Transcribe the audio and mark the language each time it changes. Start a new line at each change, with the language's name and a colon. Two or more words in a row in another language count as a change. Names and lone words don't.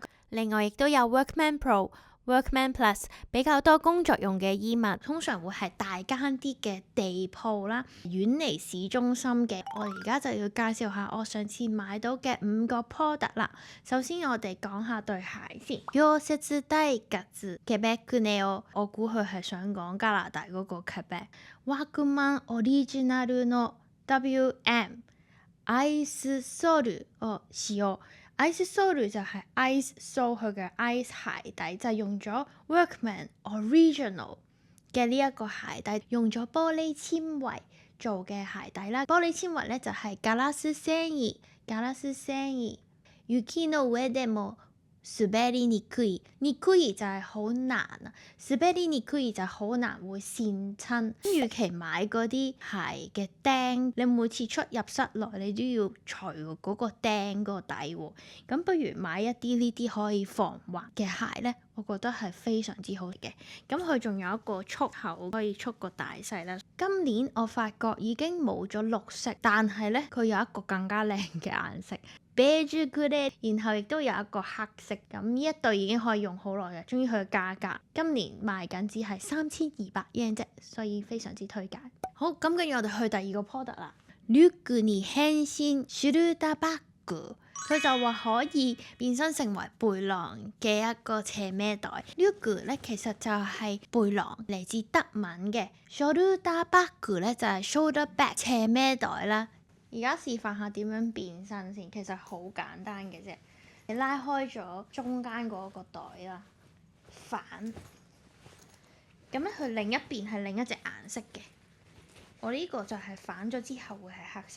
Cantonese: 另外亦都有 Workman Pro、Workman Plus 比較多工作用嘅衣物，通常會係大間啲嘅地鋪啦，遠離市中心嘅。我而家就要介紹下我上次買到嘅5個 product 啦。首先我哋講下對鞋先。溶接大靴 Quebec Neo， 我估佢係想講加拿大嗰個 Quebec。
Japanese: Workman Original の WM アイスソールを使用。
English: Ice sole
Cantonese: 就係
English: ice sole，
Cantonese: 佢嘅 ice 鞋底就係用咗 Workman Original 嘅呢一個鞋底，用咗玻璃纖維做嘅鞋底啦。玻璃纖維咧就係
Japanese: ガラス繊維。雪の上でも滑りにくい
Cantonese: 就係好難啊，
Japanese: 滑りにくい
Cantonese: 就係好難會跣親。與其買嗰啲鞋嘅釘，你每次出入室內你都要除嗰個釘嗰個底喎，咁不如買一啲呢啲可以防滑嘅鞋呢，我覺得係非常之好嘅。咁佢仲有一個束口可以束個大細啦。今年我發覺已經冇咗綠色，但係呢，佢有一個更加靚嘅顏色。
English: beige grey，
Cantonese: 然後亦都有一個黑色，咁呢一對已經可以用好耐嘅。終於佢嘅價格今年賣緊只係3200 yen 啫，所以非常之推介。好，咁跟住我哋去第二個 product 啦。
Japanese: リュックに変身ショルダーバッグ，
Cantonese: 佢就話可以變身成為背囊嘅一個斜孭袋。リュック咧其實就係背囊，嚟自德文嘅。ショルダーバッグ咧就係
English: shoulder bag
Cantonese: 斜孭袋啦。而家示範下點樣變身先，其實好簡單嘅啫。你拉開咗中間嗰個袋啦，反，咁咧佢另一邊係另一隻顏色嘅。我呢個就係反咗之後會係黑色。